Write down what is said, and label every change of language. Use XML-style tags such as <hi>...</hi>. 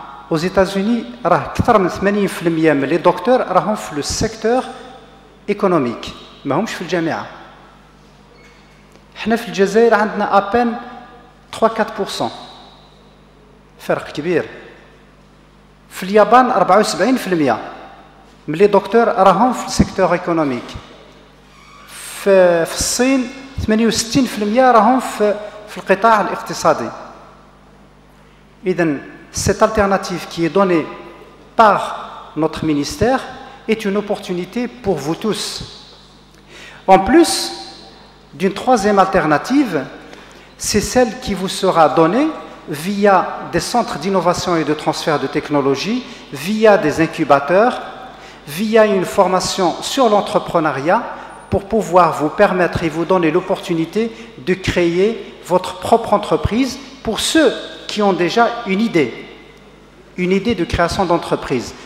<fr>Aux États-Unis, les docteurs sont le secteur économique, mais ils sont dans l'université. Nous,</fr> <ar>في الجزائر, عندنا</ar> <fr>à peine</fr> <ar>3-4%. فرق كبير. في اليابان 74% من</ar> <fr>les docteurs</fr> <ar>راهم في السيكتور</ar> <fr>économique.</fr> <ar>في الصين 68% راهم في القطاع الاقتصادي. إذن</ar> <fr>cette alternative qui est donnée par notre ministère est une opportunité pour vous tous. En plus d'une troisième alternative, c'est celle qui vous sera donnée via des centres d'innovation et de transfert de technologie, via des incubateurs, via une formation sur l'entrepreneuriat pour pouvoir vous permettre et vous donner l'opportunité de créer votre propre entreprise pour ceux qui ont déjà une idée de création d'entreprise.</fr>